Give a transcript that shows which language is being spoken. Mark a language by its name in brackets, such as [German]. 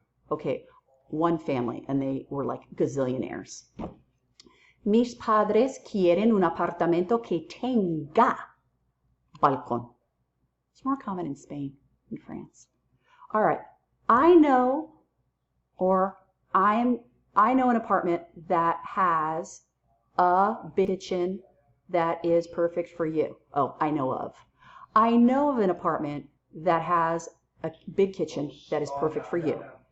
[English] Okay, one family, and they were like gazillionaires. [Spanish] Mis padres quieren un apartamento que tenga balcón. [English] It's more common in Spain and France. All right, I know an apartment that has a big kitchen that is perfect for you. Oh, I know of an apartment that has a big kitchen that is perfect for you.